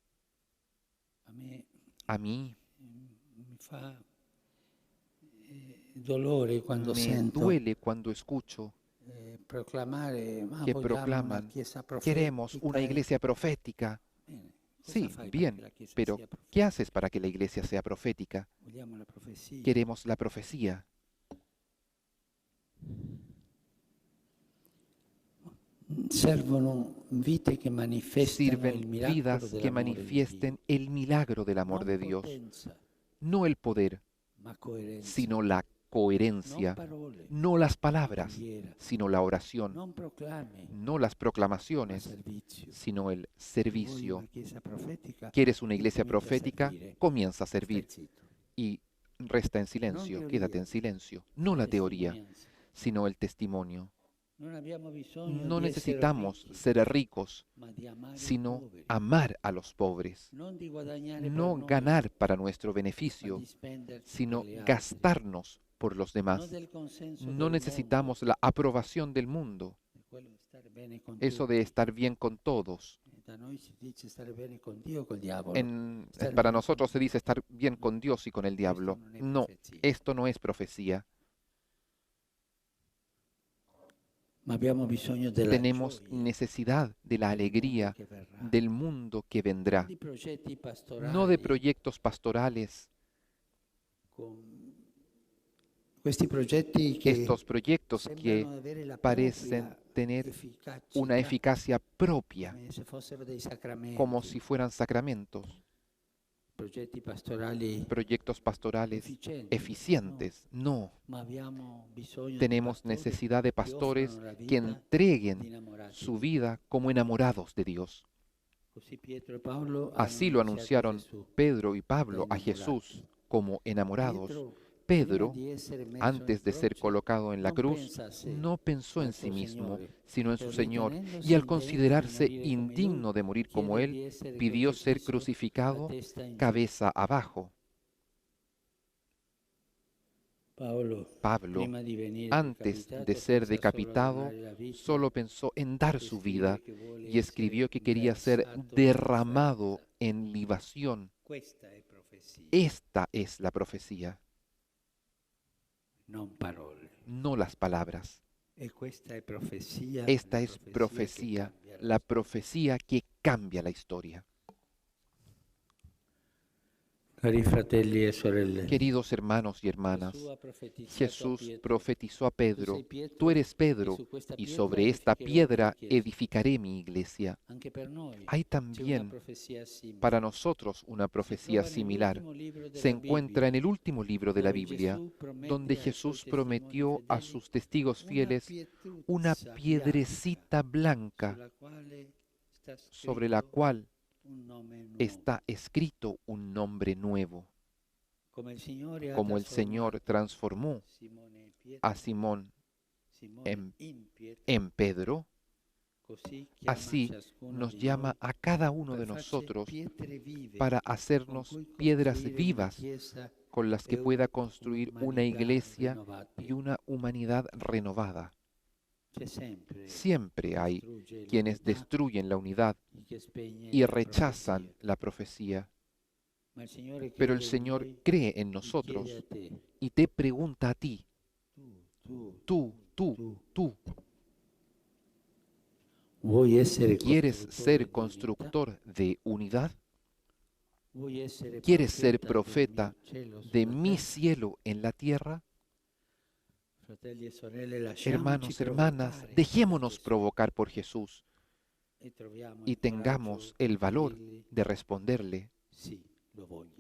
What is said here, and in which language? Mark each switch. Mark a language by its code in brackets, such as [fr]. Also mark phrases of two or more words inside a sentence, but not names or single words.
[es] A mí me duele cuando escucho que proclaman, queremos una iglesia profética. Sí, bien, pero ¿qué haces para que la iglesia sea profética? Queremos la profecía. [it] Servono vite che manifestano il [es] Sirven [it] miracolo [es] vidas que [it] dell'amore di [es] manifiesten el milagro del amor de Dios. No el poder, [it] ma coerenza. [es] sino la coherencia. [it] Parole, [es] No las palabras, [it] preghiera, [es] sino la oración. [it] non proclami, [es] No las [it] ma [es] proclamaciones, [it] servizio. [es] sino el [it] Vuoi [es] servicio. [it] una chiesa profetica? [es] ¿Quieres una iglesia [it] Comincia a [es] profética? [it] servire. [es] Comienza a [it] Stai [es] servir [it] zitto. [es] y resta en silencio, [it] teoría. [es] quédate en silencio. No la teoría, [it] Testimonianza. [es] sino el testimonio. [it] Non abbiamo bisogno [es] No [it] di essere [es] necesitamos [it] ricchi, [es] ser ricos, [it] ma di amare i [es] sino [it] poveri. [es] amar a los pobres. [it] Non di guadagnare [es] No [it] per noi, [es] ganar para nuestro [it] ma [es] beneficio, [it] di spenderci [es] sino [it] per gli altri. [es] gastarnos por los [it] Non [es] demás. [it] del consenso [es] No [it] del [es] necesitamos la aprobación del mundo, [it] mondo, di quello di stare bene con [es] eso [it] tutti. [es] de estar bien con todos. [it] Da noi si dice stare bene con Dio o col diavolo. [es] Para nosotros se dice estar bien con Dios y con el diablo. No, esto no es profecía. [it] Ma abbiamo bisogno della [es] Tenemos [it] gioia [es] necesidad de la alegría [it] che verrà. [es] del mundo que vendrá, [it] Di progetti pastorali [es] no de proyectos pastorales. [it] con questi progetti che [es] Estos proyectos que [it] sembrano avere la [es] parecen [it] propria [es] tener [it] efficacia, [es] una eficacia propia, [it] come se fossero dei sacramenti. [es] como si fueran sacramentos, [it] Progetti pastorali [es] proyectos pastorales [it] efficienti. [es] eficientes. No, [it] Ma abbiamo bisogno [es] tenemos [it] di pastori [es] necesidad de [it] che [es] pastores [it] offrono la [es] que [it] vita di [es] entreguen [it] innamorati. [es] su vida como enamorados de Dios. [it] Così Pietro e Paolo [es] Así [it] hanno [es] lo [it] annunziato [es] anunciaron [it] Gesù. [es] Pedro y Pablo a [it] enamorati. [es] Jesús como enamorados. Pedro, Pedro, [it] prima di essere messo [es] antes [it] in [es] de ser [it] croce, [es] colocado en la [it] non [es] cruz, [it] pensa a sé, [es] no pensó [it] ma [es] en [it] al [es] sí [it] suo [es] mismo, [it] Signore, [es] sino en pero su Señor, [it] ritenendosi [es] y al [it] indegno [es] considerarse [it] di morire come [es] indigno [it] lui, [es] de morir como [it] chiede di [es] Él, [it] essere [es] pidió ser [it] crocifisso [es] crucificado [it] a testa in giù. [es] cabeza abajo. Pablo, Pablo, [it] prima di venire [es] antes [it] decapitato, [es] de ser [it] pensa [es] decapitado, [it] solo a dare la vita, [es] solo pensó en dar su vida [it] escribe che vuole [es] y escribió que [it] essere [es] quería ser [it] versato [es] derramado [it] in [es] en libación. [it] Questa è profezia, [es] Esta es la profecía, [it] non parole. [es] no las palabras. [it] E questa è profezia, [es] Esta la es [it] che [es] profecía, [it] cambia [es] la profecía que cambia la historia. [it] Cari fratelli e sorelle, [es] Queridos hermanos y hermanas, [it] Gesù ha profetizzato a [es] Jesús [it] Pietro, [es] profetizó a Pedro, [it] sei Pietro, [es] tú eres [it] e [es] Pedro, [it] su questa [es] y [it] pietra [es] sobre esta [it] edificherò la [es] piedra [it] mia chiesa. [es] edificaré mi iglesia. [it] Anche per noi [es] Hay [it] c'è una [es] también [it] profezia simile. [es] para nosotros una profecía [it] Si trova [es] similar. [it] nell'ultimo libro della [es] Se encuentra en [it] Bibbia, [es] el último libro de la [it] dove [es] Biblia, [it] Gesù promette [es] donde [it] ai suoi [es] Jesús [it] testimoni [es] prometió a [it] fedeli [es] sus testigos fieles una [it] pietruzza [es] piedrecita blanca [it] bianca, sulla quale sta [es] sobre la [it] scritto [es] cual [it] un nome nuovo. [es] está escrito un nombre nuevo, [it] Come il Signore ha [es] como el Señor [it] trasformato [es] transformó [it] Simone Pietro, [es] a Simón [it] Simone in Pietro, [es] en Pedro, [it] così chiama [es] así [it] ciascuno [es] nos [it] di [es] llama [it] noi [es] a cada uno [it] per [es] de [it] farci [es] nosotros [it] pietre vive, [es] para [it] con [es] hacernos [it] cui [es] piedras [it] costruire una [es] vivas [it] chiesa [es] con las que [it] e [es] pueda construir una [it] un'umanità [es] iglesia [it] rinnovata. [es] y una humanidad renovada. [it] C'è sempre [es] Siempre hay [it] distrugge [es] quienes [it] l'unità [es] destruyen la unidad [it] y che spegne [es] y [it] la [es] rechazan [it] profezia. [es] la profecía, [it] Ma il Signore [es] pero el [it] crede in [es] Señor [it] noi [es] cree en y nosotros [it] chiede a te, [es] y te pregunta a ti, tú, tú, [it] vuoi essere [es] ¿quieres ser [it] construttore [es] constructor de unidad? [it] di unità? Vuoi essere [es] ¿Quieres ser [it] profeta [es] profeta [it] del mio cielo [es] de [it] sulla [es] mi [it] terra? [es] cielo en la tierra? [it] Fratelli e sorelle, lasciamoci [es] Hermanos, hermanas, [it] provocare [es] dejémonos [it] da Gesù [es] provocar por Jesús [it] e troviamo [es] y [it] il [es] tengamos [it] coraggio [es] el [it] di [es] valor [it] dirgli [es] de responderle, [it] sì. lo voglio.